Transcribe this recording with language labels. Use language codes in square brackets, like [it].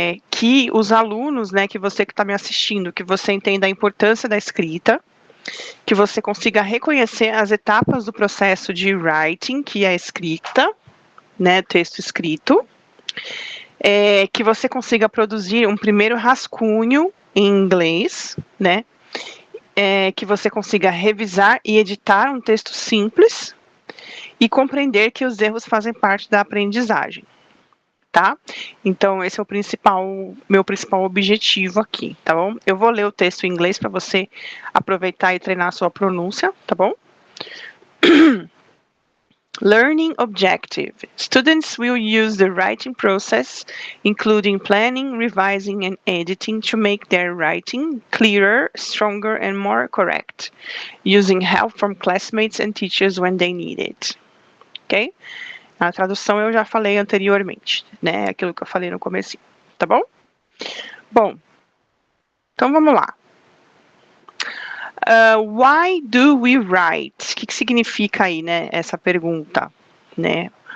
[pt] Que os alunos, né, que você que está me assistindo, que você entenda a importância da escrita, que você consiga reconhecer as etapas do processo de writing, que é a escrita, né, texto escrito, que você consiga produzir um primeiro rascunho em inglês, né, que você consiga revisar e editar um texto simples e compreender que os erros fazem parte da aprendizagem, tá? Então, esse é o meu principal objetivo aqui, tá bom? Eu vou ler o texto em inglês para você aproveitar e treinar a sua pronúncia, tá bom? [en] Learning objective. Students will use the writing process, including planning, revising, and editing, to make their writing clearer, stronger, and more correct, using help from classmates and teachers when they need it. Ok? [pt] A tradução eu já falei anteriormente, né? Aquilo que eu falei no começo, tá bom? Bom, então vamos lá. [en] Why do we write? [pt] O que significa aí, né, essa pergunta, né?